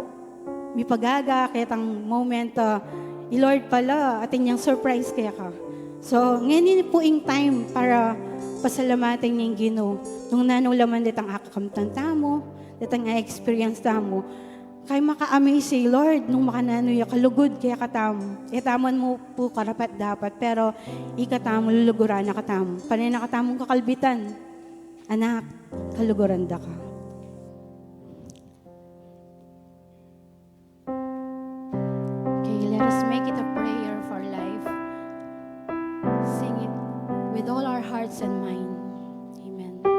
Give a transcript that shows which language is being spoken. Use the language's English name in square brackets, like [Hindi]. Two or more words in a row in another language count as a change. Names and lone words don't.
[Pampanga] May pagaga, kaya tang moment, Lord pala, atin yung surprise kaya ka. So, ngayon po yung time para pasalamatin yung Ginoo. Nung nanulaman ditang akakamtan tamo, ditang experience tamo, kay maka-amaze si Lord, nung makanano yung kalugod kaya katamo. Itaman mo po karapat dapat, pero ikatamo luluguran na katamo. Panay na katamong kakalbitan. Anak, kaluguran da ka. [English] Okay, let us make it a prayer for life. Sing it with all our hearts and mind. Amen.